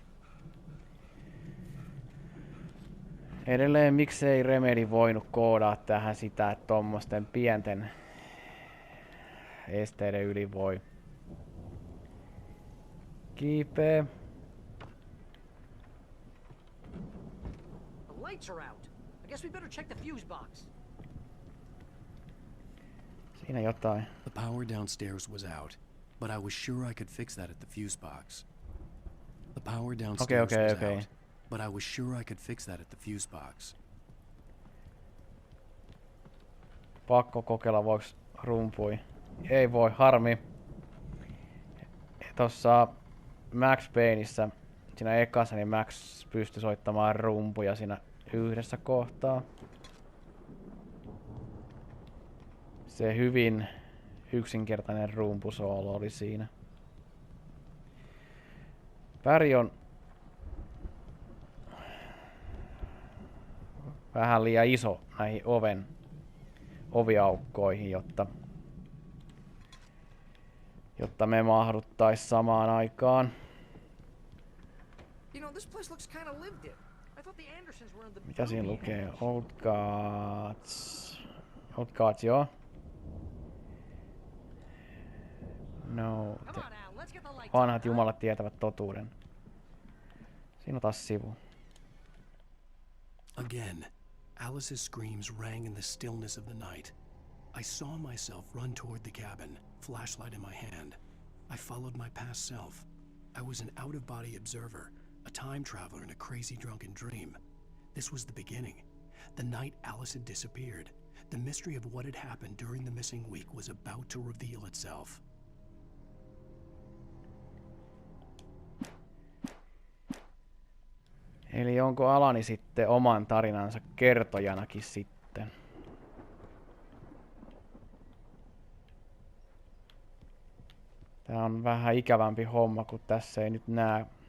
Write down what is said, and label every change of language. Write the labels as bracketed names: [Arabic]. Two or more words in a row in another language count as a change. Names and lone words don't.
[Finnish] Edelleen miksei Remedy voinut koodaa tähän sitä, että tommosten pienten esteiden yli voi kiipeä. [English] The lights are out. I guess we better check the fuse box. [Finnish] Siinä jotain. [English] The power downstairs was out, but I was sure I could fix that at the fuse box. The power downstairs was out, but I was sure I could fix that at the fuse box. [Finnish] Pakko kokeilla, voiko rumpui Ei voi, harmi. Tossa Max Payneissa, siinä ekassa, niin Max pystyi soittamaan rumpuja siinä yhdessä kohtaa. Se hyvin yksinkertainen rumpusoolo oli siinä. Väri on vähän liian iso näihin oviaukkoihin, jotta me mahduttais samaan aikaan. [English] You know, this place looks kind of lived in. I thought the Andersons were in the [Finnish] Mitä siinä lukee? Old Gods, joo. No. Vanhat jumalat tietävät totuuden. Siinä on taas sivu. [English] Again, Alice's screams rang in the stillness of the night. I saw myself run toward the cabin, flashlight in my hand. I followed my past self. I was an out-of-body observer, a time traveler in a crazy drunken dream. This was the beginning. The night Alice had disappeared. The mystery of what had happened during the missing week was about to reveal itself. [Finnish] Eli onko Alani sitten oman tarinansa kertojanakin sitten? Tää on vähän ikävämpi homma, kun tässä ei nyt näe.